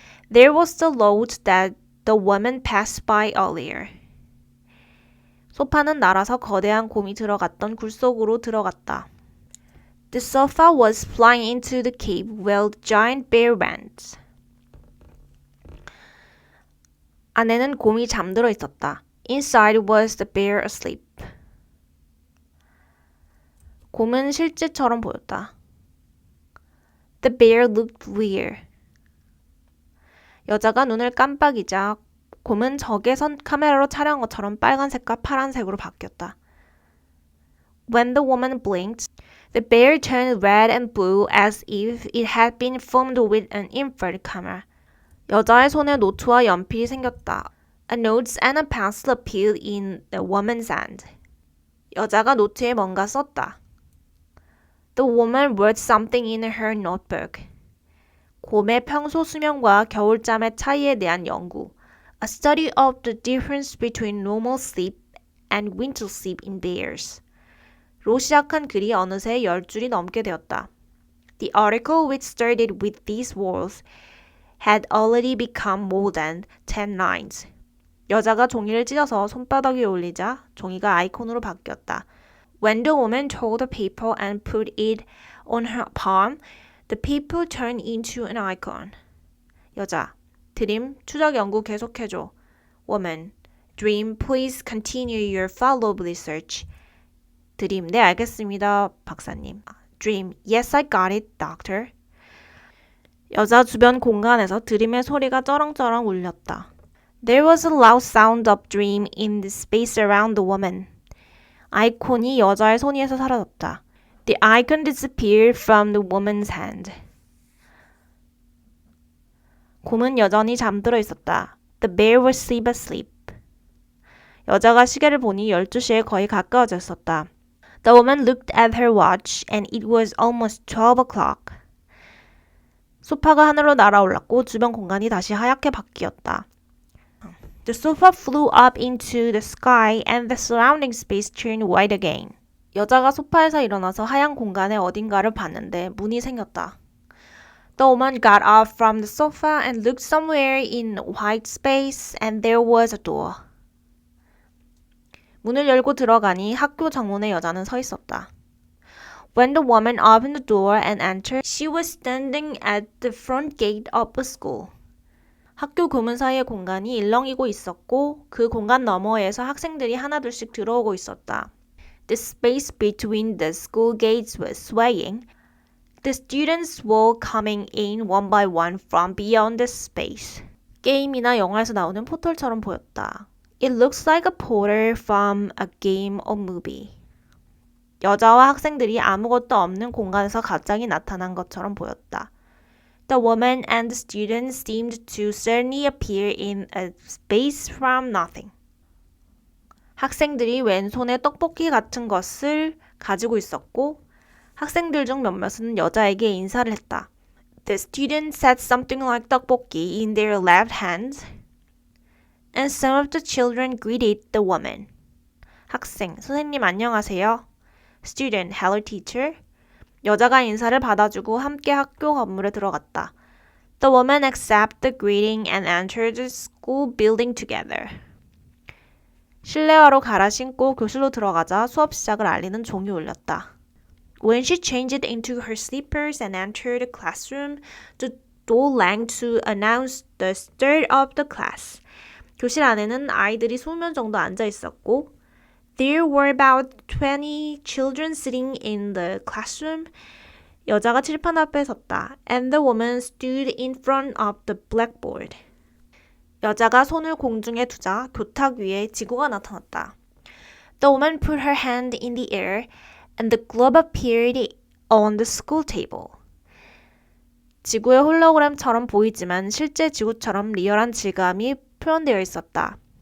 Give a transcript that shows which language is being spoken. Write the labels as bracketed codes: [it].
[en] There was the road that the woman passed by earlier. [ko] 소파는 날아서 거대한 곰이 들어갔던 굴 속으로 들어갔다. [en] The sofa was flying into the cave where the giant bear went. [ko] 안에는 곰이 잠들어 있었다. [en] Inside was the bear asleep. [ko] 곰은 실제처럼 보였다. [en] The bear looked real. [ko] 여자가 눈을 깜빡이자 곰은 적외선 카메라로 촬영한 것처럼 빨간색과 파란색으로 바뀌었다. [en] When the woman blinked, the bear turned red and blue as if it had been filmed with an infrared camera. [ko] 여자의 손에 노트와 연필이 생겼다. [en] A note and a pencil appeared in the woman's hand. [ko] 여자가 노트에 뭔가 썼다. [en] The woman wrote something in her notebook. [ko] 곰의 평소 수면과 겨울잠의 차이에 대한 연구. [en] A study of the difference between normal sleep and winter sleep in bears. [ko] 로 시작한 글이 어느새 10줄이 넘게 되었다. [en] The article which started with these words had already become more than 10 lines. [ko] 여자가 종이를 찢어서 손바닥 위에 올리자 종이가 아이콘으로 바뀌었다. [en] When the woman told the paper and put it on her palm, the paper turned into an icon. [ko] 여자, 드림, 추적 연구 계속해줘. [en] Woman, Dream, please continue your follow-up research. [ko] 드림, 네 알겠습니다, 박사님. [en] Dream, yes I got it, doctor. [ko] 여자 주변 공간에서 드림의 소리가 쩌렁쩌렁 울렸다. [en] There was a loud sound of dream in the space around the woman. [ko] 아이콘이 여자의 손위에서 사라졌다. [en] The icon disappeared from the woman's hand. [ko] 곰은 여전히 잠들어 있었다. [en] The bear was still asleep. [ko] 여자가 시계를 보니 12시에 거의 가까워져 있었다. [en] The woman looked at her watch and it was almost 12 o'clock. [ko] 소파가 하늘로 날아올랐고 주변 공간이 다시 하얗게 바뀌었다. [en] The sofa flew up into the sky and the surrounding space turned white again. [ko] 여자가 소파에서 일어나서 하얀 공간의 어딘가를 봤는데 문이 생겼다. [en] The woman got up from the sofa and looked somewhere in white space and there was a door. [ko] 문을 열고 들어가니 학교 정문에 여자는 서 있었다. [en] When the woman opened the door and entered, she was standing at the front gate of a school. [ko] 학교 교문 사이의 공간이 일렁이고 있었고 그 공간 너머에서 학생들이 하나둘씩 들어오고 있었다. [en] The space between the school gates was swaying. The students were coming in one by one from beyond the space. [ko] 게임이나 영화에서 나오는 포털처럼 보였다. [en] It looks like a portal from a game or movie. [ko] 여자와 학생들이 아무것도 없는 공간에서 갑자기 나타난 것처럼 보였다. [en] The woman and the students seemed to suddenly appear in a space from nothing. [ko] 학생들이 왼손에 떡볶이 같은 것을 가지고 있었고 학생들 중 몇몇은 여자에게 인사를 했다. [en] The students said something like 떡볶이 in their left hands and some of the children greeted the woman. [ko] 학생, 선생님 안녕하세요. [en] Student, hello teacher. [ko] 여자가 인사를 받아주고 함께 학교 건물에 들어갔다. [en] The woman accepted the greeting and entered the school building together. [ko] 실내화로 갈아 신고 교실로 들어가자 수업 시작을 알리는 종이 울렸다. [en] When she changed into her slippers and entered the classroom, the door rang to announce the start of the class. [ko] 교실 안에는 아이들이 20명 정도 앉아 있었고 [en] There were about 20 children sitting in the classroom. [ko] 여자가 칠판 앞에 섰다. [en] And the woman stood in front of the blackboard. [ko] 여자가 손을 공중에 두자 교탁 위에 지구가 나타났다. [en] The woman put her hand in the air and the globe appeared on the school table. [ko] 지구의 홀로그램처럼 보이지만 실제 지구처럼 리얼한 질감이 표현되어 있었다.